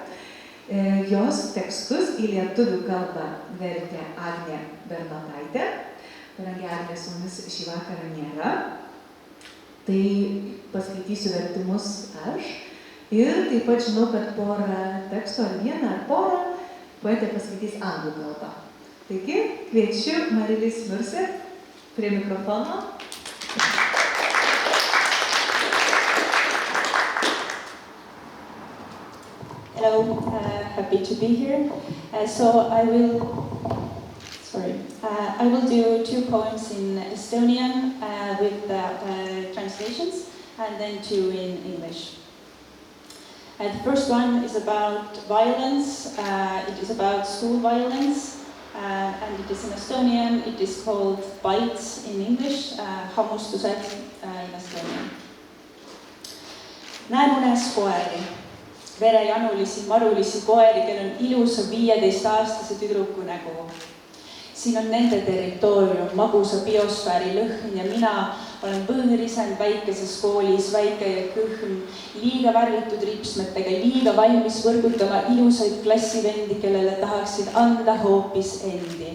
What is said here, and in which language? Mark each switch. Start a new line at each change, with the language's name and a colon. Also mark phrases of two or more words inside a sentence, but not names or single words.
Lithuanian: Jos tekstus į lietuvių kalbą vertė Agnė Bernotaitė, kadangi Agnė su mumis šį vakarą nėra. Tai paskaitysiu vertimus aš ir taip pat žinau, kad porą tekstų ar 1 ar porą poetė paskaitys anglų kalbą. Taigi, kviečiu Mari-Lis Mürse prie mikrofono.
English: Hello, happy to be here. So I will do 2 poems in Estonian with translations, and then 2 in English. The first one is about violence. It is about school violence, and it is in Estonian. It is called bites in English, hammustused in Estonian.
Estonian: Näen unes koeri, verejanulisi, marulisi koeri, kel on ilusa 15-aastase tüdruku nägu. Siin on nende territoorium, magusa biosfääri lõhn ja mina olen põõrisend väikeses koolis, väike ja kõhm, liiga värvitud ripsmetega, liiga valmis võrgutama ilusaid klassivendi, kellele tahaksid anda hoopis endi.